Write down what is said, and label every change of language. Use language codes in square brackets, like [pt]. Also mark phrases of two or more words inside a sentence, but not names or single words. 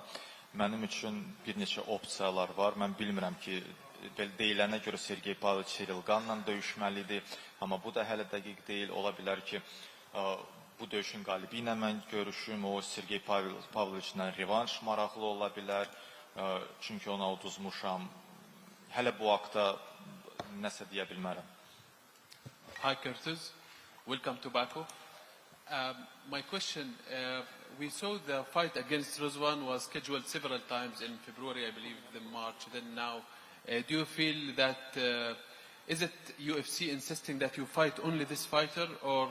[az] Mənim üçün bir neçə opsiyalar var. Mən bilmirəm ki, deyilənə görə Sergey Pavlovich Sirilganla döyüşməlidir, amma bu da hələ dəqiq deyil. Ola bilər ki, bu döyüşün qalibi ilə mən görüşüm, o Sergey Pavlovichlə revanş maraqlı ola bilər, çünki ona uduzmuşam. Hələ bu haqda nəsə deyə bilmərəm. [en] Hi Curtis, welcome to Baku. My question, we saw the fight against Rizvan was scheduled several times in February, I believe, then March, then now. Do you feel that, is it UFC insisting that you fight only this fighter, or?